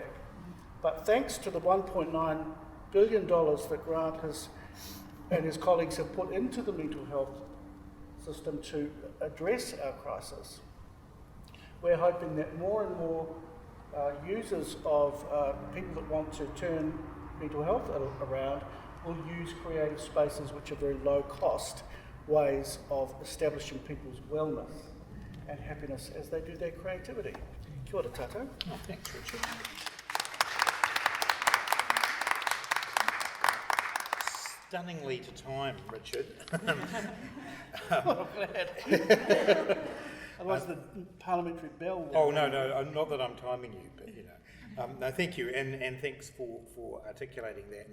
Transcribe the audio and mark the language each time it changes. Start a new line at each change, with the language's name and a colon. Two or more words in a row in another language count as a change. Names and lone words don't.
English: But thanks to the $1.9 billion that Grant and his colleagues have put into the mental health system to address our crisis, we're hoping that more and more users of people that want to turn mental health around will use creative spaces which are very low cost ways of establishing people's wellness and happiness as they do their creativity.
Māori: Kia ora tātou.
English: Oh, thanks, Richard. Stunningly to time, Richard. I'm glad. Otherwise the parliamentary bell. Oh, no, not that I'm timing you, but you know. No, thank you, and thanks for articulating that.